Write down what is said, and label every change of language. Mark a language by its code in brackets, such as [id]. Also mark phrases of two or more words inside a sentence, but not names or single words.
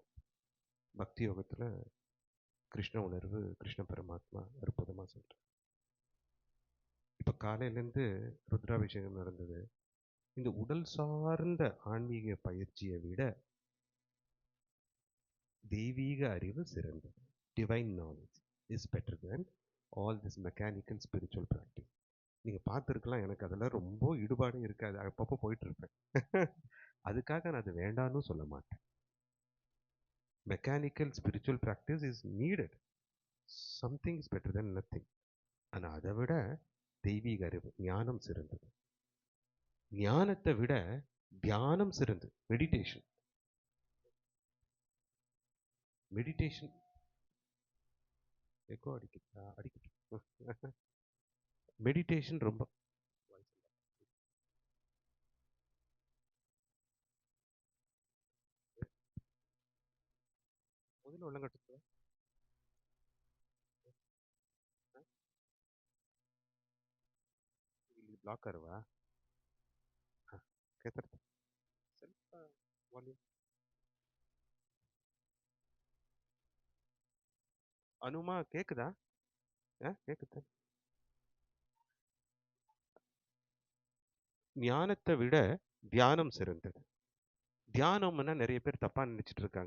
[ta] பக்தி யோகத்துல கிருஷ்ண உணர்வு கிருஷ்ண பரமாத்மா அற்புதமா சொல்றார். இப்ப காலையிலேருந்து ருத்ராபிஷேகம் நடந்தது. இந்த உடல் சார்ந்த ஆன்மீக பயிற்சியை விட தெய்வீக அறிவு சிறந்தது. [en] Divine knowledge is better than all this mechanical spiritual practice. [ta] நீங்க பார்த்துருக்கலாம், எனக்கு அதெல்லாம் ரொம்ப ஈடுபாடு இருக்காது. அப்பப்போ போயிட்டு இருப்பேன். அதுக்காக நான் அது வேண்டான்னு சொல்ல மாட்டேன். [en] Mechanical spiritual practice is needed. Something is better than nothing. [ta] ஆனால் அதை விட தெய்வீக அறிவு ஞானம் சிறந்தது. ஞானத்தை விட தியானம் சிறந்தது. [en] meditation meditation echo [ta] அடிக்கட்டும். மெடிடேஷன் ரொம்ப முதல்ல உள்ளங்கட்டு [kn] ಇಲ್ಲಿ ಬ್ಲಾಕ್ ಅಲ್ವಾ? ಕೇಳ್ತಾರೆ ಸ್ವಲ್ಪ ವಾಲ್ಯೂಮ್. [ta] அனுமா கேக்குதா? கேக்குது. ஞானத்தை விட தியானம் சிறந்தது. தியானம்னா நிறைய பேர் தப்பா நினைச்சிட்டு இருக்காங்க.